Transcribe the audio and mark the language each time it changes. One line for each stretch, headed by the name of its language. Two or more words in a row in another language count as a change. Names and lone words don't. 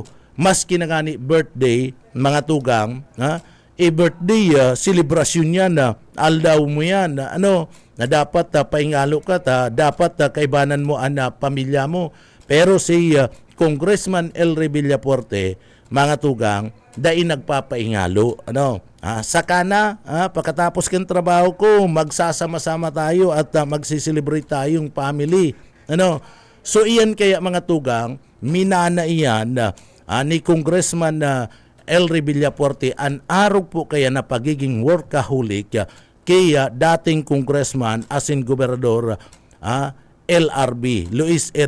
Bikol: Maski na gani birthday, mga tugang, birthday, celebration yan, aldaw mo yan, na dapat paingalo ka, dapat kaibanan mo ang pamilya mo. Pero si Congressman Elry Villapuerte, mga tugang, dahil nagpapaingalo.
Filipino: Saka na, pagkatapos ng trabaho ko, magsasama-sama tayo at magsiselebrate tayong family.
Bikol: So iyan kaya mga tugang, minana iyan ni Congressman Elry Villapuerte ang arog po kaya na pagiging workaholic kaya dating congressman asin gobernador LRB Luis R.